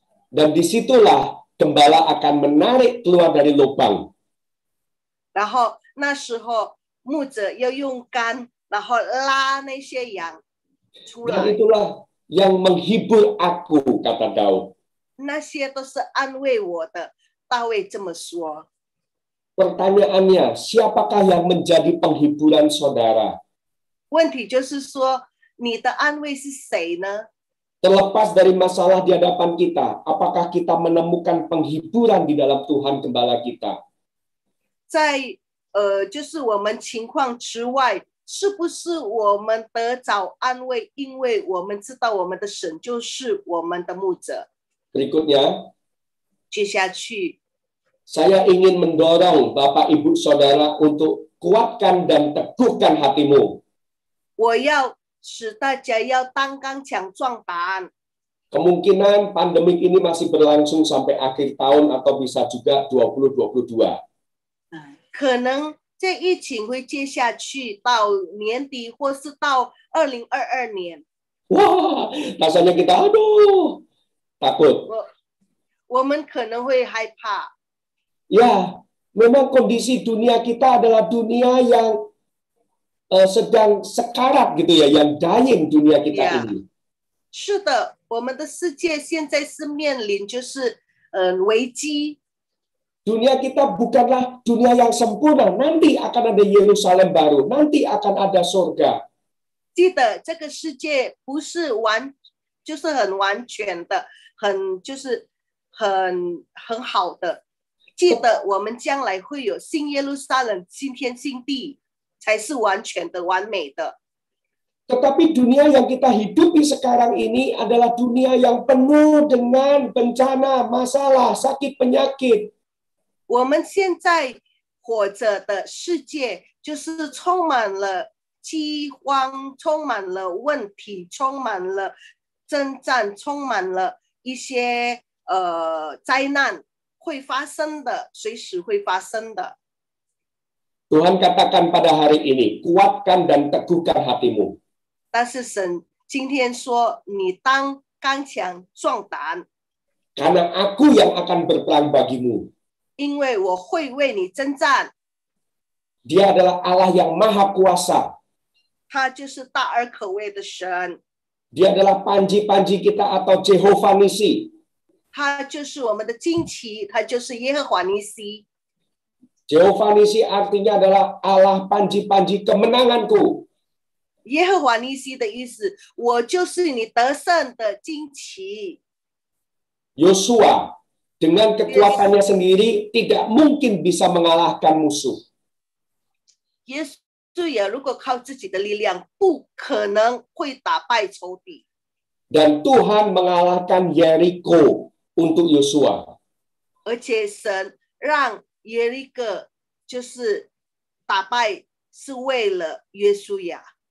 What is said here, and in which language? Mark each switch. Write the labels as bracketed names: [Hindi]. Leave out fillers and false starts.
[Indonesian] Dan disitulah gembala akan menarik keluar dari lubang. [Chinese] 然后那时候牧者要用竿，然后拉那些羊出 [Indonesian] Dan [Chinese] 来。 [Indonesian] itulah yang menghibur aku, kata Daud. [Chinese] 那些都是安慰我的。大卫这么说。 [Indonesian] Pertanyaannya, siapakah yang menjadi penghiburan saudara? [Chinese] 问题就是说，你的安慰是谁呢？ [Indonesian] Terlepas dari masalah di hadapan kita, apakah kita menemukan penghiburan di dalam Tuhan Gembala kita? [Chinese] 在就是我们情况之外，是不是我们得着安慰？因为我们知道我们的神就是我们的牧者。 [Indonesian] Berikutnya, [Chinese] 接下去， [Indonesian] saya ingin mendorong Bapak Ibu Saudara untuk kuatkan dan teguhkan hatimu. [Chinese] 我要使大家要当刚强壮胆。 [Indonesian] Kemungkinan pandemik ini masih berlangsung sampai akhir tahun atau bisa juga 2022. [Chinese] 可能这疫情会接下去到年底，或是到2022年。 [Indonesian] Wah, rasanya kita aduh takut. [Chinese] 我们可能会害怕。 [Indonesian] Ya, memang kondisi dunia kita adalah dunia yang sedang sekarat gitu ya, yang dying dunia kita Ya. ini. [Chinese] 是的，我们的世界现在是面临就是危机。 [Indonesian] Dunia kita bukanlah dunia yang sempurna. Nanti akan ada Yerusalem baru. Nanti akan ada surga. [Chinese] 记得这个世界不是就是很完全的，就是很好的。记得我们将来会有新耶路撒冷、新天新地，才是完全的、完美的。 [Indonesian] Tetapi dunia yang kita hidupi sekarang ini adalah dunia yang penuh dengan bencana, masalah, sakit, penyakit. [Chinese] 我们现在活着的世界，就是充满了饥荒，充满了问题，充满了征战，充满了一些灾难会发生的，随时会发生的。 [Indonesian] Tuhan katakan pada hari ini, kuatkan dan teguhkan hatimu. [Chinese] 但是神今天说，你当刚强壮胆， [Indonesian] Karena aku yang akan berperang bagimu. [Chinese] 因为我会为你征战。 [Indonesian] Dia adalah Allah yang maha kuasa. [Chinese] 他就是大而可畏的神， [Indonesian] Dia adalah panji-panji kita atau Jehovah Nisi. [Chinese] 他就是我们的旌旗，他就是耶和华尼西。 [Indonesian] Jehovah Nisi artinya adalah Allah panji-panji kemenanganku. [Chinese] 耶和华尼西的意思，我就是你得胜的旌旗。 [Indonesian] Yosua dengan kekuatannya sendiri tidak mungkin bisa mengalahkan musuh. [Chinese] 耶稣也如果靠自己的力量，不可能会打败仇敌。 [Indonesian] Dan Tuhan mengalahkan Yeriko untuk Yosua. [Chinese] 而且神让耶利哥就是打败，是为了约书亚。